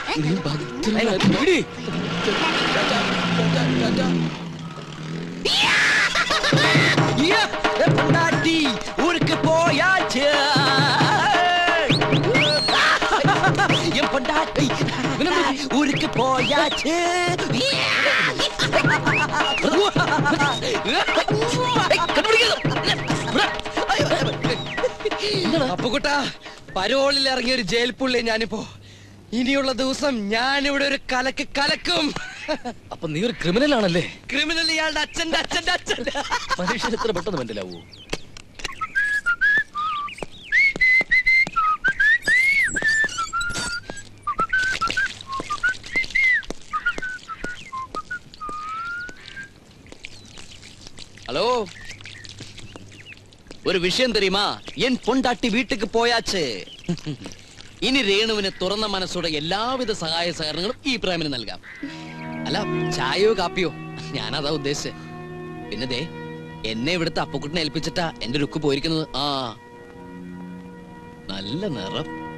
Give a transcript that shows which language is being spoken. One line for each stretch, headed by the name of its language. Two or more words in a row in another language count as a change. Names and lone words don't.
Tamil: நீ பத்திரமா இரு. பொண்டாட்டி ஊருக்கு போயாச்சு. என் பொண்டாட்டி ஊருக்கு போயாச்சு.
Malayalam: അപ്പുകുട്ടാ, പരോളിൽ ഇറങ്ങിയ ഒരു ജയിൽ പുള്ളി ഞാനിപ്പോ. ഇനിയുള്ള ദിവസം ഞാനിവിടെ ഒരു കലക്ക് കലക്കും. അപ്പൊ നീ ഒരു ക്രിമിനൽ ആണല്ലേ? ക്രിമിനൽ ഇയാളുടെ അച്ഛന്റെ അച്ഛന്റെ അച്ഛൻ. മനുഷ്യൻ എത്ര പെട്ടെന്ന് മനസ്സിലാവൂ.
Tamil: ஹலோ, ஒரு விஷயம் தெரியுமா? என் பொண்டாட்டி வீட்டுக்கு போயாச்சு.
Malayalam: ഇനി രേണുവിന് തുറന്ന മനസ്സോടെ എല്ലാവിധ സഹായ സഹകരണങ്ങളും ഈ പ്രേമന് നൽകാം. അല്ല, ചായയോ കാപ്പിയോ, ഞാനതാ ഉദ്ദേശിച്ചത്. പിന്നെ ദേ, എന്നെ ഇവിടുത്തെ അപ്പുക്കുട്ടിനെ ഏൽപ്പിച്ചിട്ടാ എന്റെ രുക്ക് പോയിരിക്കുന്നത്. ആ, നല്ല നിറം.